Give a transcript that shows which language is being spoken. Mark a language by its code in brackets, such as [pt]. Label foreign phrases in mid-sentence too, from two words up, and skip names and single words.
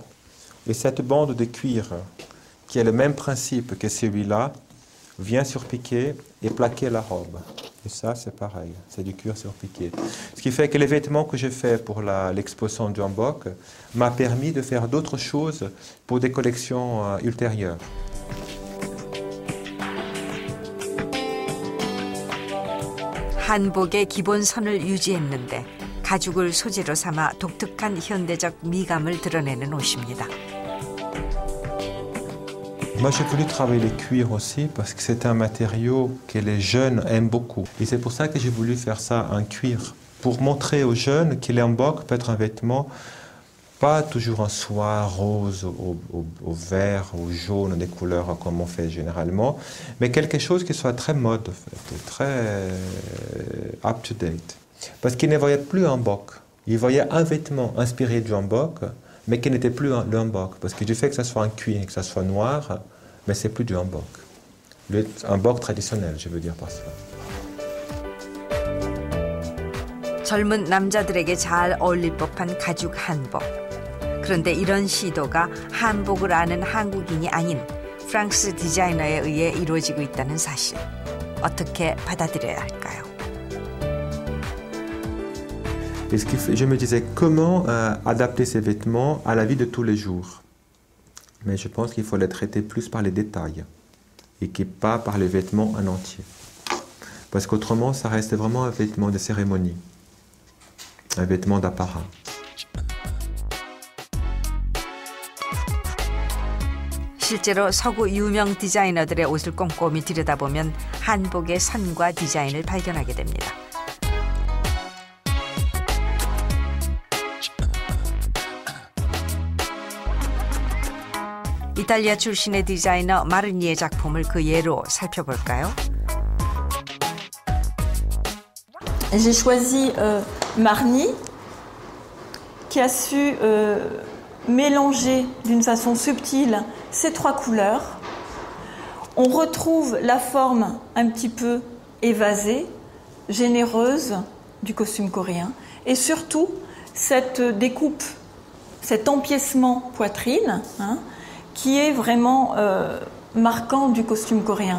[fr] Et cette bande de cuir, qui a le même principe que celui-là, vient surpiquer et plaquer la robe. Et ça, c'est pareil, c'est du cuir surpiqué. Ce qui fait que les vêtements que j'ai faits pour l'exposition du hanbok m'a permis de faire d'autres choses pour des collections ultérieures. [ko] 한복의 기본선을 유지했는데 가죽을 소재로 삼아 독특한 현대적 미감을 드러내는 옷입니다. [fr] Moi, j'ai voulu travailler les cuirs aussi parce que c'est un matériau que les jeunes aiment beaucoup. Et c'est pour ça que j'ai voulu faire ça en cuir, pour montrer aux jeunes que le hanbok peut être un vêtement pas toujours en soie, rose, au vert, au jaune, des couleurs comme on fait généralement, mais quelque chose qui soit très mode, en fait, très [en] up-to-date. [fr] Parce qu'ils ne voyaient plus un hanbok. Ils voyaient un vêtement inspiré du hanbok, mais qui n'était plus le hanbok. Parce que du fait que ça soit en cuir, que ça soit noir, mais c'est plus du hanbok. Le hanbok traditionnel, je veux dire par cela. [ko] 젊은 남자들에게 잘 어울릴 법한 가죽 한복. 그런데 이런 시도가 한복을 아는 한국인이 아닌 프랑스 디자이너에 의해 이루어지고 있다는 사실. 어떻게 받아들여야 할까요? [fr] Je me disais comment adapter ces vêtements à la vie de tous les jours. Mais je pense qu'il faut les traiter plus par les détails et pas par les vêtements en entier. Parce qu'autrement, ça reste vraiment un vêtement de cérémonie, un vêtement d'apparat. [ko] 실제로 서구 유명 디자이너들의 옷을 꼼꼼히 들여다보면 한복의 선과 디자인을 발견하게 됩니다. 이탈리아 출신의 디자이너 마르니의 작품을 그 예로 살펴볼까요? [fr] J'ai choisi Marni, qui a su mélanger d'une façon subtile ces trois couleurs. On retrouve la forme un petit peu évasée, généreuse du costume coréen, et surtout cette découpe, cet empiècement poitrine, qui est vraiment marquant du costume coréen.